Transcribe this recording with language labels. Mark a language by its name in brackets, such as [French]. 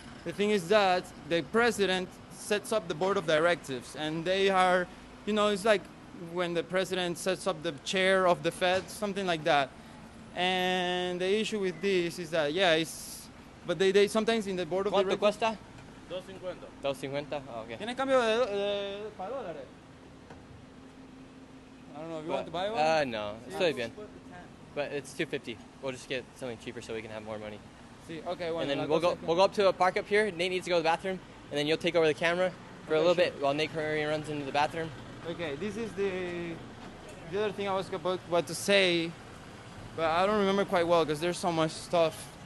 [English] The thing is that the president sets up the board of directives, and they are, it's like when the president sets up the chair of the Fed, something like that. And the issue with this is that, but they sometimes in the board of [Spanish] ¿Cuánto [English] directors. [Spanish] cuesta? [English] $2.50. $2.50? Oh, okay. [Spanish] ¿Tienes cambio para dólares? [English] I don't know if you want to buy one. [Spanish] No, estoy bien. [English] But it's $2.50. We'll just get something cheaper so we can have more money. See, okay, well, And then we'll go up to a park up here. Nate needs to go to the bathroom, and then you'll take over the camera for a little bit while Nate Curry runs into the bathroom. Okay, this is the other thing I was about to say, but I don't remember quite well because there's so much stuff.